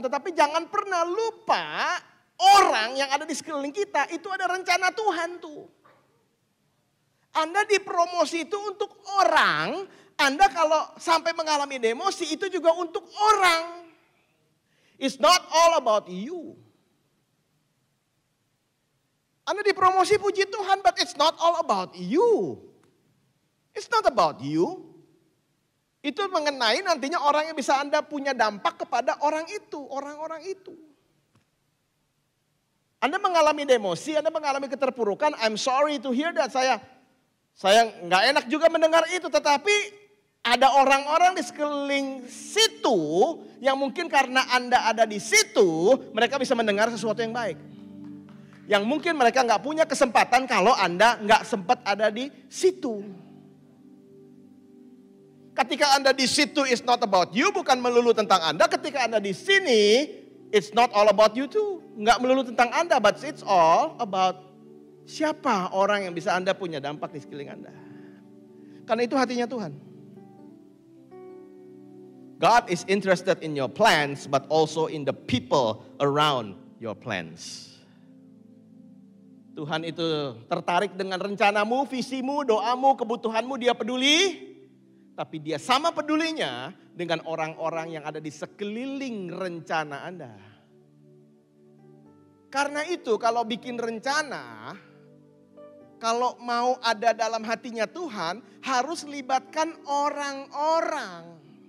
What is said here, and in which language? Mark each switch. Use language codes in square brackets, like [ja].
[id] Tetapi jangan pernah lupa orang yang ada di sekeliling kita itu ada rencana Tuhan tuh. Anda dipromosi itu untuk orang, Anda kalau sampai mengalami demosi itu juga untuk orang. [en] It's not all about you. [id] Anda dipromosi puji Tuhan, [en] but it's not all about you. It's not about you. [id] Itu mengenai nantinya orang yang bisa Anda punya dampak kepada orang itu, orang-orang itu. Anda mengalami demosi, Anda mengalami keterpurukan, [en] I'm sorry to hear that. [id] Saya nggak enak juga mendengar itu, tetapi ada orang-orang di sekeliling situ yang mungkin karena Anda ada di situ, mereka bisa mendengar sesuatu yang baik. Yang mungkin mereka nggak punya kesempatan kalau Anda nggak sempat ada di situ. Ketika Anda di situ, [en] it's not about you, [id] bukan melulu tentang Anda. Ketika Anda di sini, [en] it's not all about you too. [id] Nggak melulu tentang Anda, [en] but it's all about [id] siapa orang yang bisa Anda punya dampak di sekeliling Anda. Karena itu hatinya Tuhan. [en] God is interested in your plans, but also in the people around your plans. [id] Tuhan itu tertarik dengan rencanamu, visimu, doamu, kebutuhanmu, dia peduli. Tapi dia sama pedulinya dengan orang-orang yang ada di sekeliling rencana Anda. Karena itu kalau bikin rencana, kalau mau ada dalam hatinya Tuhan, harus libatkan orang-orang.